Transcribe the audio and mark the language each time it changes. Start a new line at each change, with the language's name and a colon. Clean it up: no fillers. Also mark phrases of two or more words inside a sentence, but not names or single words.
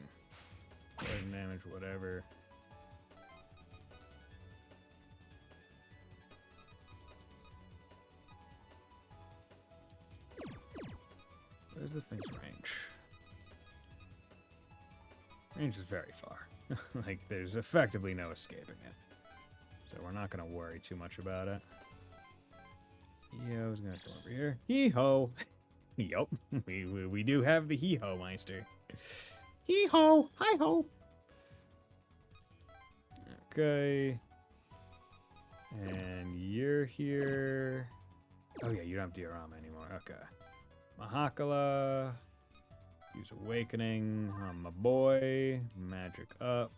English: Poison damage, whatever. Where's this thing's range? Range is very far. Like, there's effectively no escaping it. So we're not going to worry too much about it. Hee-ho's going to come over here. Hee-ho! Yup, we do have the Hee-ho Meister. Hee-ho! Hi-ho! Okay. And you're here. Oh yeah, you don't have diorama anymore. Okay. Mahakala. Use Awakening on my boy. Magic up.